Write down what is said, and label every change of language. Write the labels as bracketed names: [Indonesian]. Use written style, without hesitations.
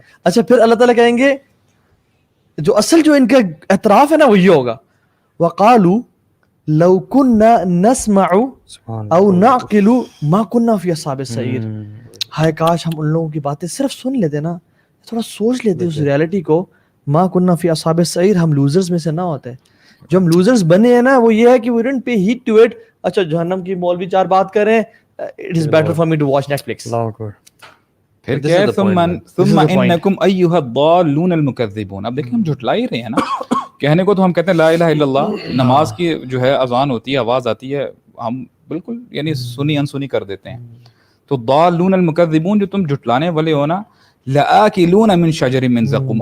[Urdu] اچھا پھر اللہ تعالیٰ کہیں گے جو اصل جو ان کا اعتراف ہے نا وہ یہ ہوگا، [Arabic] وقالوا لو كنا نسمع او نعقل ما كنا في اصحاب السعير. [Urdu] ہائے کاش ہم ان لوگوں کی باتیں صرف سن لیتے نا، تھوڑا سوچ لیتے اس ریالٹی کو. [Arabic] ما كنا في اصحاب السعير، [Urdu] ہم لوزرز میں سے نہ ہوتے. جو ہم لوزرز بنے ہیں نا وہ یہ ہے کہ [English] we didn't pay heed to it. [Urdu] اچھا جہنم کی مولوی 4 بات کریں، [English] it is better for me to watch Netflix. [Urdu] پھر کیا ہے [Arabic] ثم انکم ایھا الضالون المکذبون. [Urdu] اب دیکھیں ہم جھٹلا ہی رہے ہیں نا. کہنے کو تو ہم کہتے ہیں لا الہ الا اللہ، نماز کی جو ہے اذان ہوتی ہے، آواز آتی ہے، ہم بالکل یعنی سنی انسنی کر دیتے ہیں. تو ضالون المکذبون، جو تم جھٹلانے والے ہو نا، [Arabic] لآکلون من شجر من زقوم.